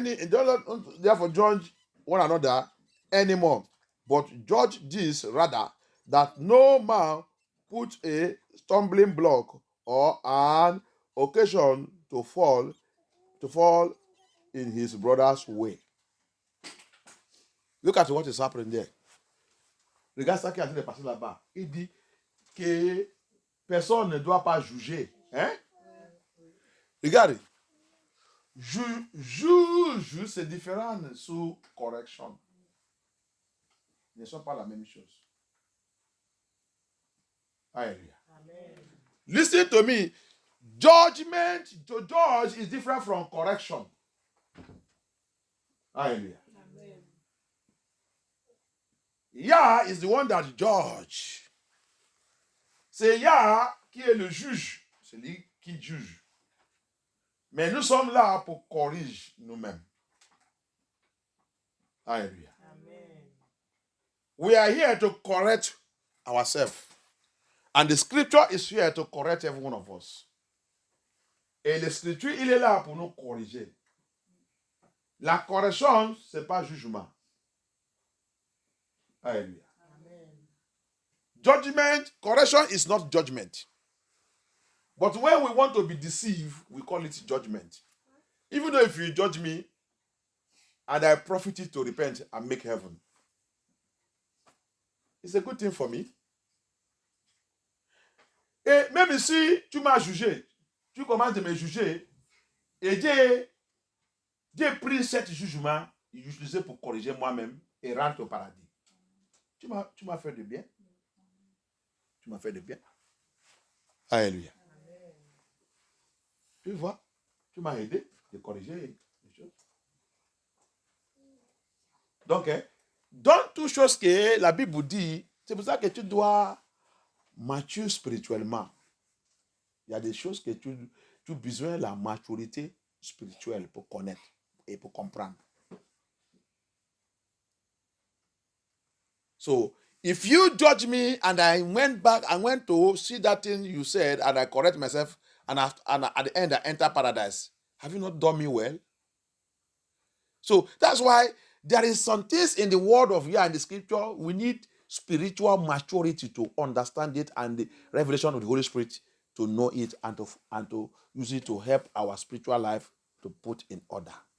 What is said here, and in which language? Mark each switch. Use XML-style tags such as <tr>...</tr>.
<en>Don't therefore judge one another anymore, but judge this rather, that no man put a stumbling block or an occasion to fall in his brother's way. Look at what is happening there.</en> <fr>Regarde ça qui est en train de passer là-bas. Il dit que personne ne doit pas juger. Hein? Regardez. Juge, c'est différent sous correction. Ils ne sont pas la même chose. Alléluia.</fr> <en>Listen to me. Judgment, to judge is different from correction. Hallelujah. Amen. Yah is the one that judge.</en> <fr>C'est Yah qui est le juge. C'est lui qui juge. Mais nous sommes là pour corriger nous-mêmes.</fr> <en>Hallelujah. Amen. We are here to correct ourselves. And the scripture is here to correct every one of us.</en> <fr>Et le scripture, il est là pour nous corriger. La correction, ce n'est pas jugement.</fr> <en>Hallelujah. Amen. Judgment, correction is not judgment. But when we want to be deceived, we call it judgment. Even though if you judge me, and I profit it to repent and make heaven, it's a good thing for me.</en> <fr>Et même si tu m'as jugé, tu commences de me juger, et Dieu pris cet jugement, il utilisé pour corriger moi-même et rentre au paradis. Tu m'as fait du bien. Tu m'as fait du bien. Alléluia. Tu vois, tu m'as aidé de corriger les choses. Donc, dans toutes choses que la Bible dit, c'est pour ça que tu dois mature spirituellement. Il y a des choses que tu as besoin de la maturité spirituelle pour connaître et pour comprendre.</fr> <en>So, if you judge me and I went to see that thing you said and I correct myself and at the end I enter paradise, have you not done me well? So that's why there is some things in the word of Yah and the scripture we need spiritual maturity to understand it and the revelation of the Holy Spirit to know it and to use it to help our spiritual life to put in order.</en>